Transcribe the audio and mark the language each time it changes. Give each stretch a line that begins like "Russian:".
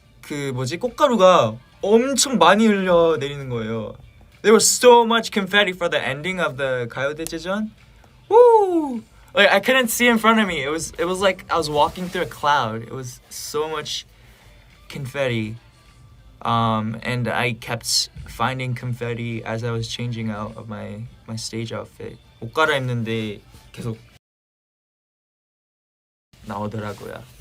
Korean: 그 뭐지 꽃가루가 엄청 많이 흘려 내리는 거예요.
English: There was so much confetti for the ending of the 가요대제전. Woo! Like I couldn't see in front of me. It was like I was walking through a cloud. It was so much confetti. And I kept finding confetti as I was changing out of my stage outfit.
Korean: 옷 갈아입는데 계속 나오더라고요.